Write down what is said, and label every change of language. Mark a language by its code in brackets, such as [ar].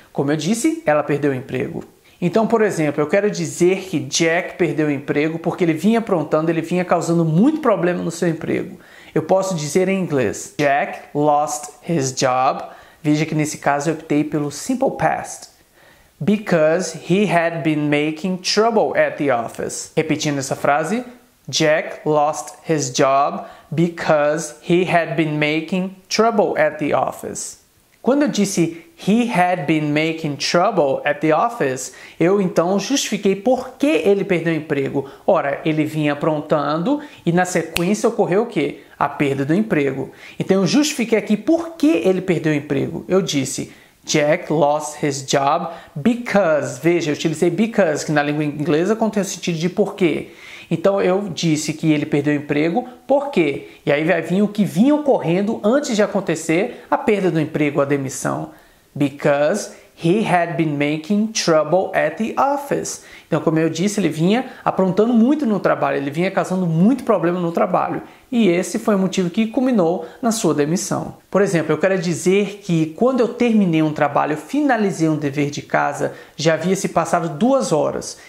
[pt] Como eu disse, ela perdeu o emprego. Então, por exemplo, eu quero dizer que Jack perdeu o emprego porque ele vinha aprontando, ele vinha causando muito problema no seu emprego. Eu posso dizer em inglês: [en] Jack lost his job. [pt] Veja que nesse caso eu optei pelo simple past. [en] Because he had been making trouble at the office. [pt] Repetindo essa frase: [en] Jack lost his job because he had been making trouble at the office. [pt] Quando eu disse [en] he had been making trouble at the office, [pt] eu então justifiquei por que ele perdeu o emprego. Ora, ele vinha aprontando e na sequência ocorreu o quê? A perda do emprego. Então eu justifiquei aqui por que ele perdeu o emprego. Eu disse [en] Jack lost his job because. [pt] Veja, eu utilizei because, que na língua inglesa contém o sentido de porquê. Então eu disse que ele perdeu o emprego, por quê? E aí vai vir o que vinha ocorrendo antes de acontecer a perda do emprego, a demissão. [en] Because he had been making trouble at the office. [pt] Então, como eu disse, ele vinha aprontando muito no trabalho, ele vinha causando muito problema no trabalho. E esse foi o motivo que culminou na sua demissão. Por exemplo, eu quero dizer que quando eu terminei um trabalho, eu finalizei um dever de casa, já havia se passado 2 horas.